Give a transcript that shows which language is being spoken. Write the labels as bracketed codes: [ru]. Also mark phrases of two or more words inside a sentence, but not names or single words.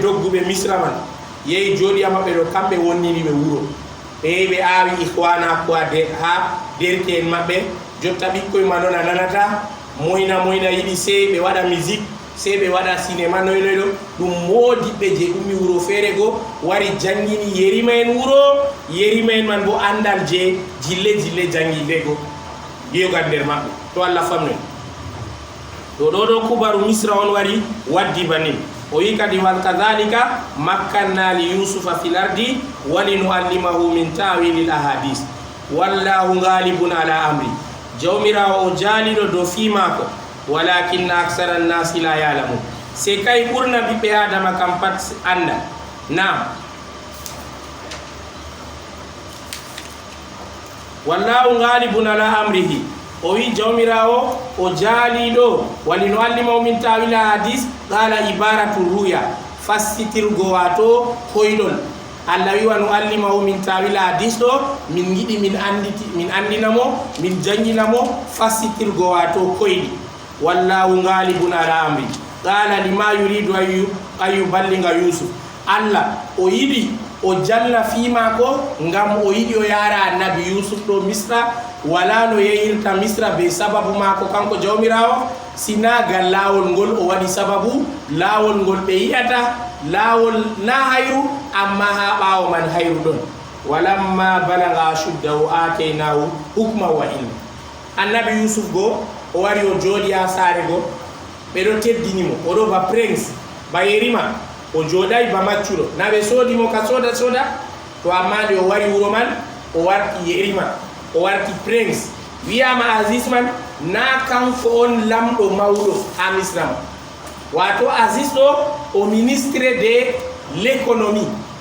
[ff] dogguɓe Misra man yehi jooɗi a maɓɓe ɗo kamɓe wonnini ɓe wuro ɓe yehi ɓe aawi Ikhwana ko ha derke en maɓɓe jotta ɓikkoye ma ɗon a nanata moyna yiɗi sey ɓe waɗa musique sey ɓe waɗa cinéma noynoyɗo ɗum modiɓɓe je ummi wuro feere go wari jangini yerima en wuro yerima en man bo andal je jille janginde go yogal nder maɓɓe to Allah famnoy to ɗo kubaru Misra on wari waddi banin o wi kadi [ar] وكذلك مكنا ليوسف في الأرض ولنعلمه من تأويل الأحاديث والله غالب على أمر [ff] jawmirawo o jaaliɗo dow fi maako [ar] ولكن أكثر الناس لا يعلمون [ff] se kay ɓurna ɓiɓɓe adama kam pat anda nam [ar] والله غالب على أمره [ff] o wi jawmirawo o jaaliɗo [ar] ولنعلمه من تأويل حديث قال عبارة رؤيا fassitirgo [ff] wato koyɗol Allah wi [ar] ونعلمه من تأويل حديث [ff] ɗo min giɗi min andinamo min janginamo fassitirgo wato koyɗi [ar] والله غالب على أمر قال لما يريد [ff] ayu ballinga Yusuf Allah o yiɗi o jalla fiimako ngam o yiɗi o yara annabi Yusuf ɗo Misra wala no yeyirta Misra be sababu mako kanko jawmirawo sina gal lawol ngol o waɗi sababu lawol ngol ɓe yiyata lawol na hayru amma ha ɓawo man hayru ɗon [ar] ولما بلغ أشده آتيناه حكما وعلما [ff] annabi Yusuf go o wari o jooɗi ha saare go ɓeɗo teddinimo oɗo ba prince ba yerima o jooɗay ba maccuɗo na ɓe soodimo ka soda to amma nde o wari wuro man o warti yerima o warti prince wiyama Aziz man na kanko on lamɗo mawɗo ha Misra ma wato Aziz ɗo o [fr] ministre de l'économie